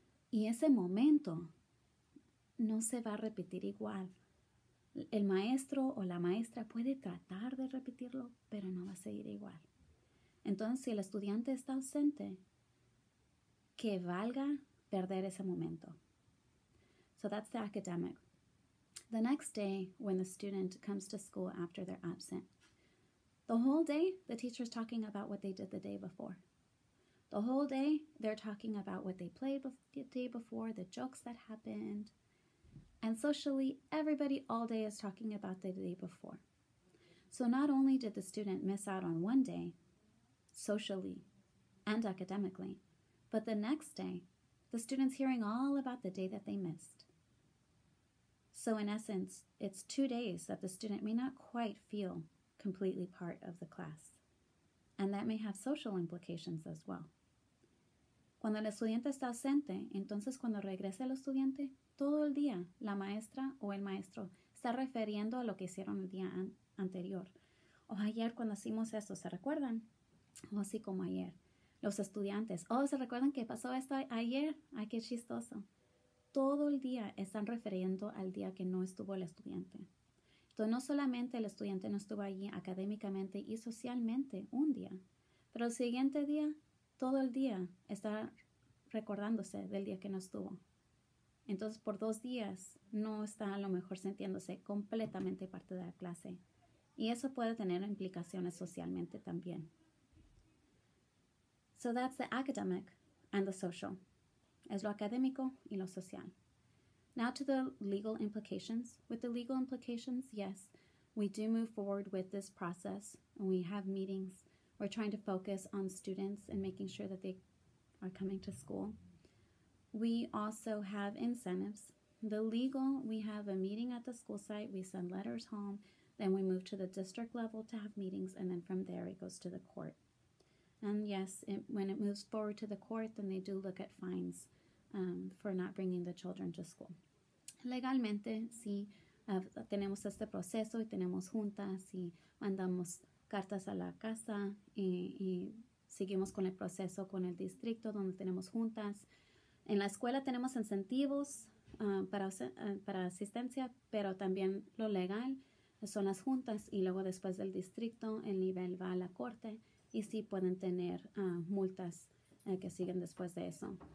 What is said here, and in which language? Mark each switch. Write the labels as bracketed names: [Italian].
[Spanish] Y ese momento no se va a repetir igual. El maestro o la maestra puede tratar de repetirlo, pero no va a seguir igual. Entonces, si el estudiante está ausente, que valga perder ese momento. [English] So that's the academic. The next day, when the student comes to school after they're absent, the whole day, the teacher's talking about what they did the day before. The whole day, they're talking about what they played the day before, the jokes that happened. And socially, everybody all day is talking about the day before. So not only did the student miss out on one day, socially and academically, but the next day, the student's hearing all about the day that they missed. So in essence, it's 2 days that the student may not quite feel completely part of the class. And that may have social implications as well. [Spanish] Cuando el estudiante está ausente, entonces cuando regrese el estudiante, todo el día la maestra o el maestro está refiriendo a lo que hicieron el día anterior. O ayer cuando hicimos esto, ¿se recuerdan? O así como ayer. Los estudiantes, ¿se recuerdan que pasó esto ayer? ¡Ay, qué chistoso! Todo el día están refiriendo al día que no estuvo el estudiante. Entonces, no solamente el estudiante no estuvo allí académicamente y socialmente un día, pero el siguiente día, todo el día está recordándose del día que no estuvo. Entonces, por 2 días no está a lo mejor sintiéndose completamente parte de la clase. Y eso puede tener implicaciones socialmente también. [English] So that's the academic and the social. [Spanish] Es lo académico y lo social. [English] Now to the legal implications. With the legal implications, yes, we do move forward with this process and we have meetings. We're trying to focus on students and making sure that they are coming to school. We also have incentives. The legal, we have a meeting at the school site. We send letters home. Then we move to the district level to have meetings. And then from there, it goes to the court. And yes, when it moves forward to the court, then they do look at fines for not bringing the children to school. [Spanish] Legalmente, sí, tenemos este proceso y tenemos juntas y mandamos cartas a la casa y seguimos con el proceso con el distrito donde tenemos juntas. En la escuela tenemos incentivos para asistencia, pero también lo legal son las juntas y luego después del distrito el nivel va a la corte y sí pueden tener multas que siguen después de eso.